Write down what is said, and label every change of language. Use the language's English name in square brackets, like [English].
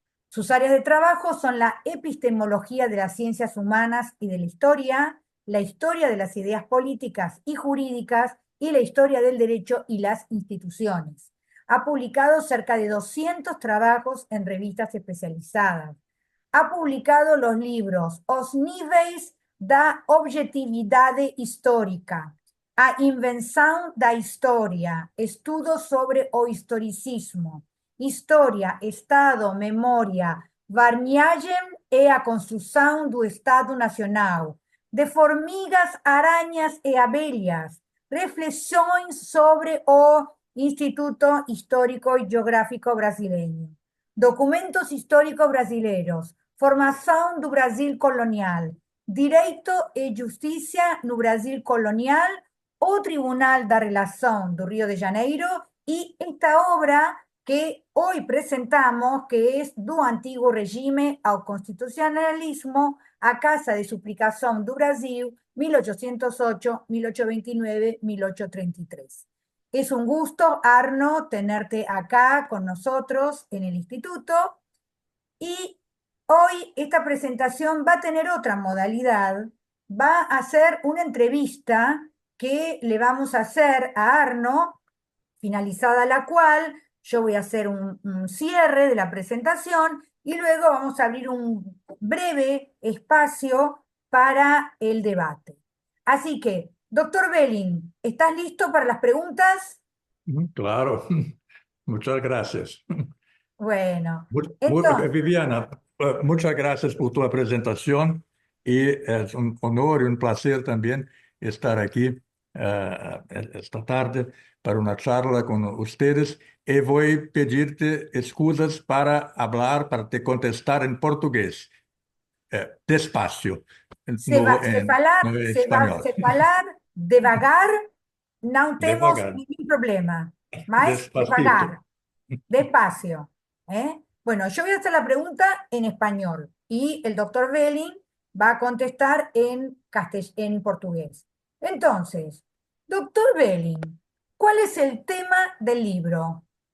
[Spanish] Sus áreas de trabajo son la epistemología de las ciencias humanas y de la historia de las ideas políticas y jurídicas y la historia del derecho y las instituciones. Ha publicado cerca de 200 trabajos en revistas especializadas. [Portuguese] Ha publicado los libros Os Níveis da Objetividade Histórica, A Invenção da História, Estudos sobre o Historicismo, História, Estado, Memória, Varniagem e a Construção do Estado Nacional, de Formigas, Aranhas e Abelhas, Reflexões sobre o Instituto Histórico e Geográfico Brasileiro, Documentos Históricos Brasileiros, Formação do Brasil Colonial, Direito e Justiça no Brasil Colonial, [Spanish] o Tribunal da Relação do Río de Janeiro y esta obra que hoy presentamos, que es Do Antigo Regime ao Constitucionalismo, a Casa de Suplicação do Brasil, 1808, 1829, 1833. Es un gusto, Arno, tenerte acá con nosotros en el instituto y hoy esta presentación va a tener otra modalidad, va a ser una entrevista que le vamos a hacer a Arno, finalizada la cual yo voy a hacer un cierre de la presentación y luego vamos a abrir un breve espacio para el debate. Así que, doctor Belling, ¿estás listo para las preguntas? Claro. Muchas gracias. Bueno, entonces, Viviana, muchas gracias por tu presentación y es un honor y un placer también estar aquí esta tarde para una charla con ustedes y voy a pedirte excusas para hablar, para te contestar en portugués, despacio, [Portuguese] no espanhol. Se falar devagar, não temos Devagar, nenhum problema, mas [Spanish] despacito. [Portuguese] devagar, [Spanish] despacio. [Portuguese] ¿Eh? [Spanish] Bueno, yo voy a hacer la pregunta en español y el doctor Belling va a contestar en portugués. Entonces, doctor Belling, ¿cuál es el tema del libro?